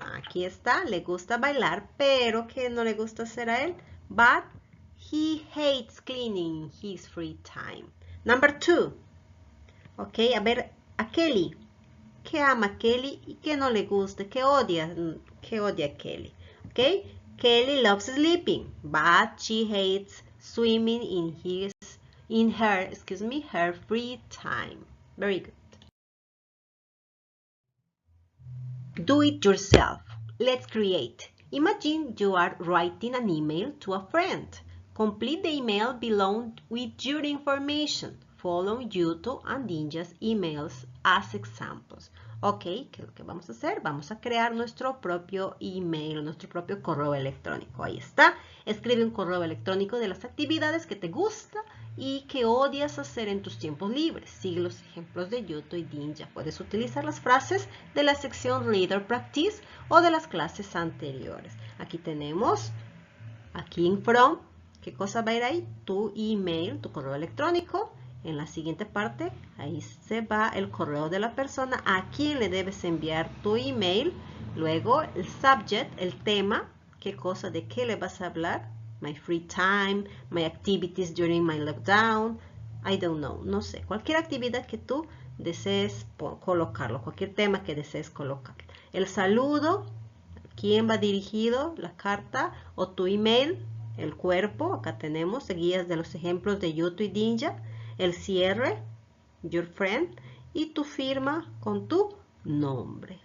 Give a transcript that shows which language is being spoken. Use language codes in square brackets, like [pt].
[es] Aquí está, le gusta bailar, pero ¿qué no le gusta hacer a él? [en] But he hates cleaning in his free time. Number 2. Ok, [es] a ver, a Kelly. ¿Qué ama Kelly y qué no le gusta? ¿Qué odia? ¿Qué odia Kelly? [en] Ok, Kelly loves sleeping, but she hates swimming in his in her free time. Very good. Do it yourself. Let's create. Imagine you are writing an email to a friend. Complete the email below with your information. Follow YouTube and Ninja's emails as examples. [es] Ok, ¿qué es lo que vamos a hacer? Vamos a crear nuestro propio email, nuestro propio correo electrónico. Ahí está. Escribe un correo electrónico de las actividades que te gusta y que odias hacer en tus tiempos libres. Sigue los ejemplos de YouTube y Ninja. Puedes utilizar las frases de la sección Reader Practice o de las clases anteriores. Aquí tenemos, aquí en From, ¿qué cosa va a ir ahí? Tu email, tu correo electrónico. En la siguiente parte, ahí se va el correo de la persona a quien le debes enviar tu email. Luego, el subject, el tema, qué cosa, de qué le vas a hablar. [en] My free time, my activities during my lockdown, I don't know, [es] no sé. Cualquier actividad que tú desees colocarlo, cualquier tema que desees colocar. El saludo, quién va dirigido, la carta o tu email, el cuerpo, acá tenemos guías de los ejemplos de YouTube y Ninja. El cierre, [en] your friend, [es] y tu firma con tu nombre.